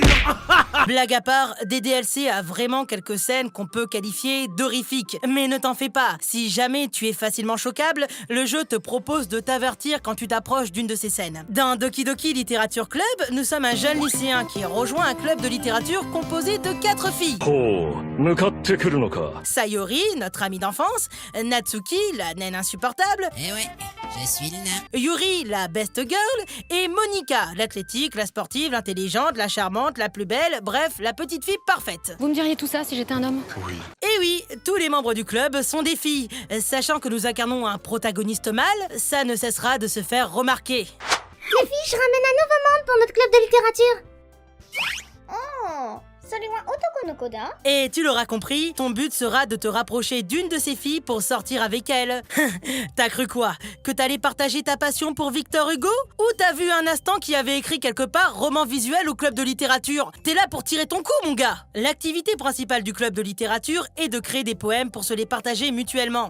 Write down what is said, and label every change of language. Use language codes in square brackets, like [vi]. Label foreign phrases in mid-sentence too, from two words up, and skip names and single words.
[fr] Blague à part, DDLC a vraiment quelques scènes qu'on peut qualifier d'horrifiques. Mais ne t'en fais pas, si jamais tu es facilement choquable, le jeu te propose de t'avertir quand tu t'approches d'une de ces scènes. Dans Doki Doki Littérature Club, nous sommes un jeune lycéen qui rejoint un club de littérature composé de 4 filles. [ja] ほう、向かってくるのか。 [fr] Sayori, notre amie d'enfance, Natsuki, la naine insupportable, Eh ouais, je suis le nain. Yuri, la [en] best girl, [fr] et Monica, l'athlétique, la sportive, l'intelligente, la charmante, la plus belle, bref, la petite fille parfaite. Vous me diriez tout ça si j'étais un homme? Et oui, tous les membres du club sont des filles. Sachant que nous incarnons un protagoniste mâle, ça ne cessera de se faire remarquer. Les filles, je ramène un nouveau membre pour notre club de littérature. [ja] Oh, それは男の子だ? [fr] Et tu l'auras compris, ton but sera de te rapprocher d'une de ces filles pour sortir avec elle. T'as cru quoi? Que t'allais partager ta passion pour Victor Hugo? Ou t'as vu un instant qui avait écrit quelque part roman visuel au club de littérature? T'es là pour tirer ton coup, mon gars! L'activité principale du club de littérature est de créer des poèmes pour se les partager mutuellement.